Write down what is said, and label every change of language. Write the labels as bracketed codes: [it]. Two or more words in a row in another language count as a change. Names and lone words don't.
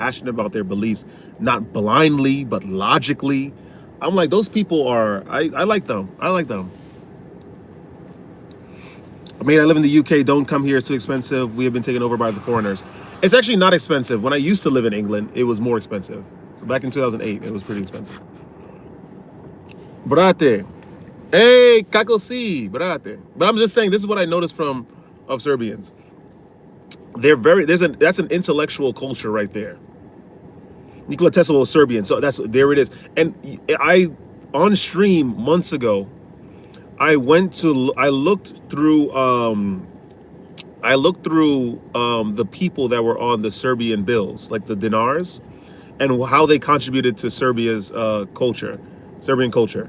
[en] They're very passionate about their beliefs, not blindly, but logically. I'm like, those people are, I like them. I like them. I mean, I live in the UK. Don't come here. It's too expensive. We have been taken over by the foreigners. It's actually not expensive. When I used to live in England, it was more expensive. So back in 2008, it was pretty expensive. [sr] Brate. Hey, kako si, brate. [en] But I'm just saying, this is what I noticed of Serbians. They're that's an intellectual culture right there. Nikola Tesla was Serbian, so there it is. And on stream months ago, I looked through the people that were on the Serbian bills, like the dinars, and how they contributed to Serbia's Serbian culture.